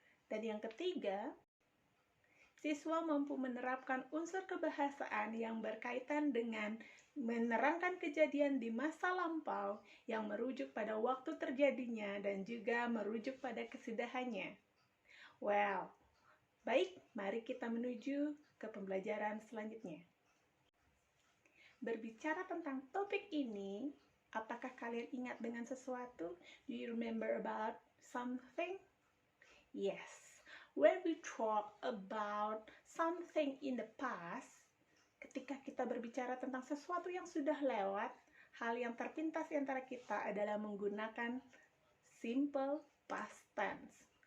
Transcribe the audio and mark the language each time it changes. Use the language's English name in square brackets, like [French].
[Indonesian] Dan yang ketiga, siswa mampu menerapkan unsur kebahasaan yang berkaitan dengan menerangkan kejadian di masa lampau yang merujuk pada waktu terjadinya dan juga merujuk pada kesudahannya. Well, baik, mari kita menuju ke pembelajaran selanjutnya. Berbicara tentang topik ini, apakah kalian ingat dengan sesuatu? [English] Do you remember about something? Yes, when we talk about something in the past, [Indonesian] ketika kita berbicara tentang sesuatu yang sudah lewat, hal yang terpintas di antara kita adalah menggunakan simple past tense.